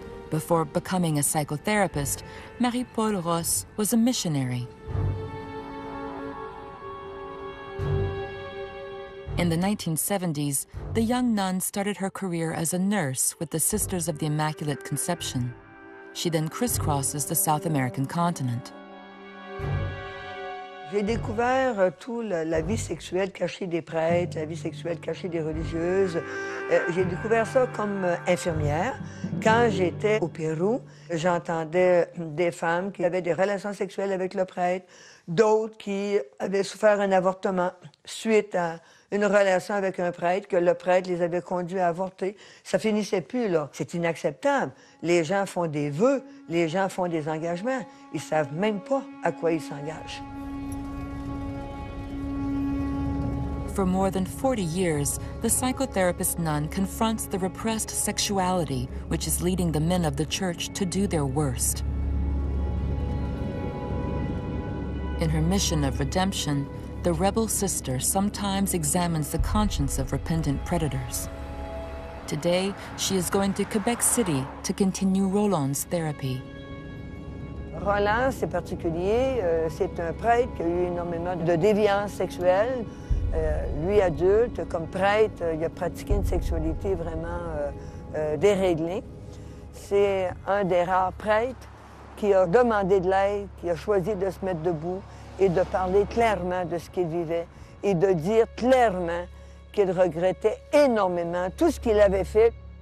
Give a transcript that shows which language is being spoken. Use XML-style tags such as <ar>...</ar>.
<en>Before becoming a psychotherapist, Marie-Paule Ross was a missionary. In the 1970s, the young nun started her career as a nurse with the Sisters of the Immaculate Conception. She then crisscrosses the South American continent.</en> <fr>J'ai découvert toute la vie sexuelle cachée des prêtres, la vie sexuelle cachée des religieuses. J'ai découvert ça comme infirmière Quand j'étais au Pérou, j'entendais des femmes qui avaient des relations sexuelles avec le prêtre, d'autres qui avaient souffert un avortement suite à une relation avec un prêtre, que le prêtre les avait conduits à avorter. Ça finissait plus, là. C'est inacceptable. Les gens font des vœux, les gens font des engagements. Ils savent même pas à quoi ils s'engagent.</fr> <en>For more than 40 years, the psychotherapist nun confronts the repressed sexuality which is leading the men of the church to do their worst. In her mission of redemption, the rebel sister sometimes examines the conscience of repentant predators. Today, she is going to Quebec City to continue Roland's therapy.</en> <fr>Roland, c'est particulier. C'est un prêtre qui a eu énormément de déviance sexuelle. Lui, adulte, comme prêtre, il a pratiqué une sexualité vraiment déréglée. C'est un des rares prêtres qui a demandé de l'aide, qui a choisi de se mettre debout et de parler clairement de ce qu'il vivait et de dire clairement qu'il regrettait énormément tout ce qu'il avait fait.</fr>